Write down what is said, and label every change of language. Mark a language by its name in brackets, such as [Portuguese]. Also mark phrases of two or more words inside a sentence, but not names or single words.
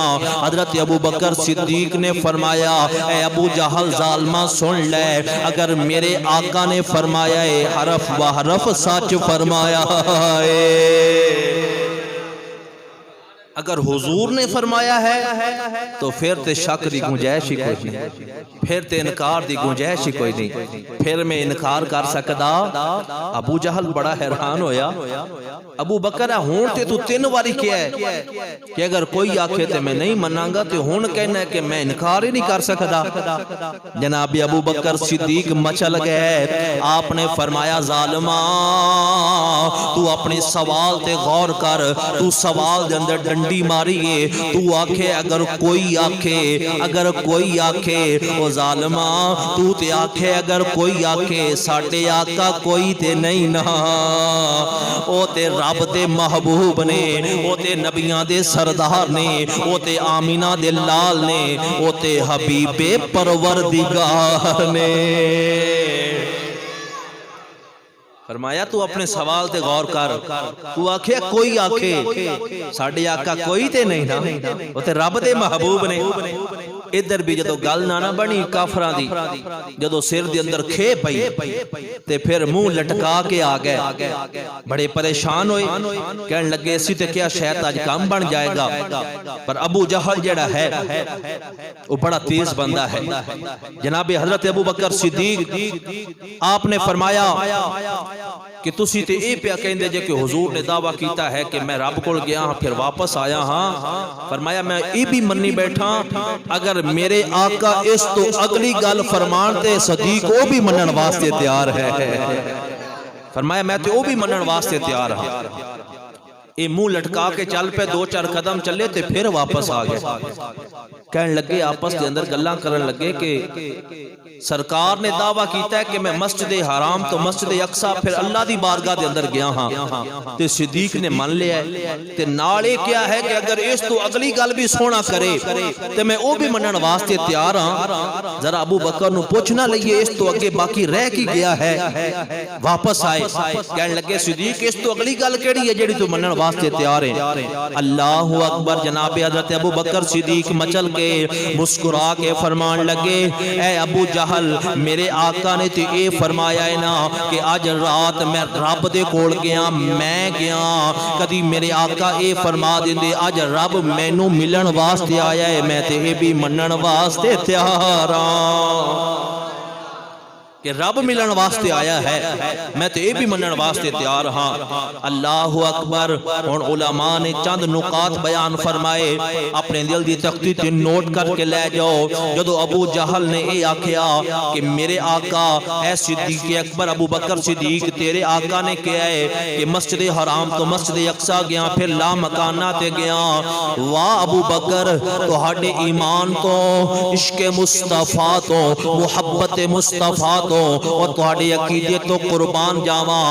[Punjabi] حضرت ابو بکر صدیق نے فرمایا اے ابو جہل ظالمہ سن لے، اگر میرے آقا نے فرمایا ہے حرف و حرف سچ فرمایا ہے، اگر حضور نے فرمایا ہے تو پھر تے شک دی گنجائش ہی کوئی نہیں، پھر تے انکار دی گنجائش ہی کوئی نہیں، پھر میں انکار کر سکدا؟ ابو جہل بڑا حیران ہویا. ابو بکر ہون تے تو 3 واری کیا ہے کہ اگر کوئی آکھے تے میں نہیں مناں گا، تے ہون کہنا ہے کہ میں انکار ہی نہیں کر سکدا. جناب ابو بکر صدیق مچل گئے. آپ نے فرمایا ظالمہ تو اپنے سوال تے غور کر، تو سوال دے اندر ڈنڈی ماری ہے. تو آکھے اگر کوئی آکھے او ظالمہ تو تے آکھے اگر کوئی آکھے ساڈے آقا کوئی تے نہیں نا، او تے رب دے محبوب نے، او تے نبیاں دے سردار نے، او تے آمینہ دے لال نے، او تے حبیب پروردگار نے. فرمایا تو اپنے سوال تے غور کر. تو آکھے کوئی آکھے ساڈے آقا کوئی تے نہیں نا، او تے رب دے محبوب نے. ادھر بھی جدو گل نہ بنی کافراں دی، جدو سر دے اندر کھے پئی تے پھر منہ لٹکا کے آ گئے. بڑے پریشان ہوئے، کہنے لگے اسی تے کیا [Urdu] شاید آج کام بن جائے گا. [Punjabi] پر ابو جہل جڑا ہے وہ بڑا تیز بندہ ہے. جناب حضرت ابو بکر صدیق آپ نے فرمایا کہ تسی تے اے پیا کہندے جے کہ حضور نے دعویٰ کیتا ہے کہ میں رب کول گیا ہاں پھر واپس آیا ہاں. فرمایا میں اے بھی منی بیٹھا اگر میرے آقا اس تو اگلی گل فرمان تے صدیق او بھی منن واسطے تیار ہے. فرمایا میں تے او بھی منن واسطے تیار ہاں. اے منہ لٹکا کے چل پہ 2-4 قدم چلے تے پھر واپس آ گئے. کہنے لگے آپس کے اندر گلاں کرن لگے کہ سرکار نے دعویٰ کیتا ہے کہ میں مسجد حرام تو مسجد اقصی پھر اللہ دی بارگاہ دے اندر گیا ہاں. تے صدیق نے من لیا ہے تے نالے کیا ہے کہ اگر اس تو اگلی گل بھی سونا کرے تے میں او بھی منن واسطے تیار ہاں. ذرا ابو بکر نو پوچھنا لئیے اس تو اگے باقی رہ کی گیا ہے. واپس آئے. کہنے لگے صدیق اس تو اگلی گل کیڑی ہے جیڑی تو منن واسطے واسطے تیار ہیں۔ [Arabic] اللہ اکبر۔ [Punjabi] جناب حضرت ابو بکر صدیق مچل کے مسکرا کے فرمان لگے اے ابو جہل میرے آقا نے تو اے فرمایا ہے نا کہ آج رات میں رب دے کول گیا میں گیا کدی میرے آقا اے فرما دیندے آج رب مینوں ملن واسطے آیا ہے میں تے اے بھی منن واسطے تیار ہاں کہ رب ملن واسطے آیا ہے میں تے بھی منن واسطے تیار ہاں۔ [Arabic] اللہ اکبر۔ [Urdu] اور علماء نے چند نکات بیان فرمائے [Punjabi] اپنے دل دی تختی تے نوٹ کر کے لے جاؤ۔ جدو ابو جہل نے اے آکھیا کہ میرے آقا اے صدیق اکبر ابو بکر صدیق تیرے آقا نے کہا ہے کہ مسجد حرام تو مسجد اقصی گیا پھر لا مکانہ تے گیا، واہ ابو بکر تہاڈے ایمان تو عشق مصطفیٰ تو محبت مصطفیٰ اور تہاڈے عقیدے تو قربان جاواں۔